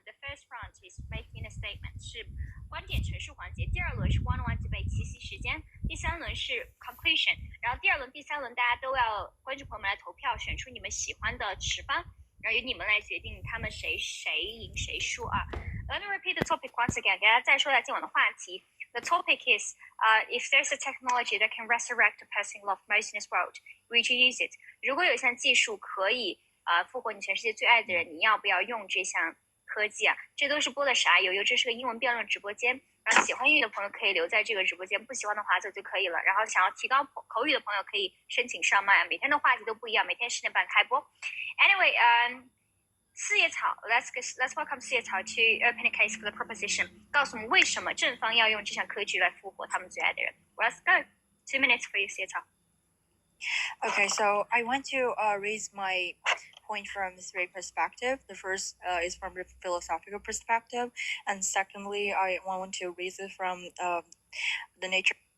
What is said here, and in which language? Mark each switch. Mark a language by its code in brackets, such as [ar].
[en] The first round is making a statement，是观点陈述环节。 [zh] 第2轮是 one-on-one debate 奇袭时间。第3轮是 conclusion。然后第2轮、第3轮大家都要观众朋友们来投票，选出你们喜欢的持方，然后由你们来决定他们谁赢谁输啊。 [en] Let me repeat the topic once again，给大家再说一下今晚的话题。 The topic is, if there's a technology that can resurrect the person you love most in this world, would you use it? [zh] 如果有一项技术可以复活你全世界最爱的人，你要不要用这项科技啊？这都是播的啥悠悠？这是个英文辩论直播间，然后喜欢英语的朋友可以留在这个直播间，不喜欢的划走就可以了。然后想要提高口语的朋友可以申请上麦，每天的话题都不一样，每天10点半开播。 Anyway，四叶草 let's welcome 四叶草 to open a case for the proposition，告诉我们为什么正方要用这项科技来复活他们最爱的人。 [en] Let's go. 2 minutes for you, 四叶草。 Okay, so I want to raise my point from 3 perspectives. The first is from the philosophical perspective, and secondly, I want to raise it from the nature.